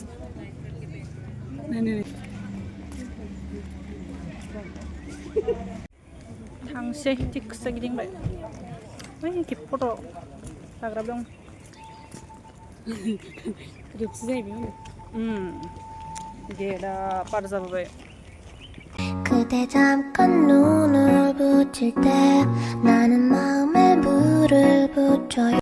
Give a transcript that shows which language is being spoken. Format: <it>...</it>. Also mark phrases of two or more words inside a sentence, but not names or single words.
<brx>थांसै थिगसे गिदिंबाय ओइ कि फट' लाग्रा दं ग्रुपसो जाहैबाय गेटआ पार जाबोबाय</brx> <ko>그대 잠깐 눈을 붙일 때 나는 마음에 불을 붙여요</ko>